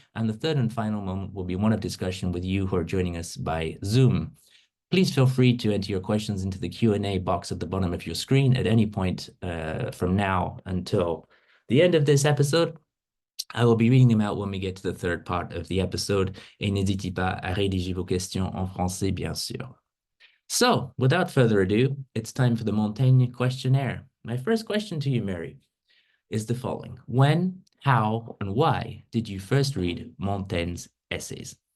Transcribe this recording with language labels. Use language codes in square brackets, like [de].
[en] And the third and final moment will be one of discussion with you who are joining us by Zoom. Please feel free to enter your questions into the Q&A box at the bottom of your screen at any point from now until the end of this episode. I will be reading them out when we get to the third part of the episode. [fr] Et n'hésitez pas à rédiger vos questions en français, bien sûr. [en] So, without further ado, it's time for the Montaigne Questionnaire. My first question to you, Mary, is the following. When, how, and why did you first read Montaigne's essays?